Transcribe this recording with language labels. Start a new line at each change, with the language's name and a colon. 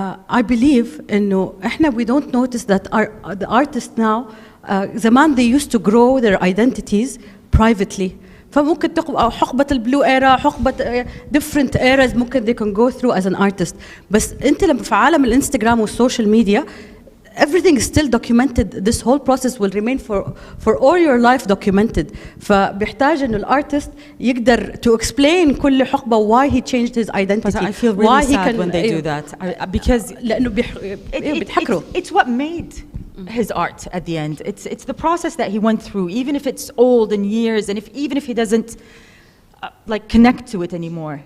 English: I believe
Arabic: إنه إحنا
English: we don't notice that the artists now زمان they used to grow their identities privately.
Arabic: فممكن أو حقبة البلو إيرا حقبة
English: different eras ممكن they can go through as an artist.
Arabic: بس أنت لما في عالم الانستغرام والسوشيال ميديا
English: everything is still documented. This whole process will remain for all your life documented.
Arabic: فبيحتاج إنه الارتست يقدر
English: to explain
Arabic: كل حقبة
English: why he changed his identity. But I feel really sad when they do that because
Arabic: لأنه بيتحكروا.
English: It's what made his art at the end. It's the process that he went through, even if it's old and years, and even if he doesn't like connect to it anymore.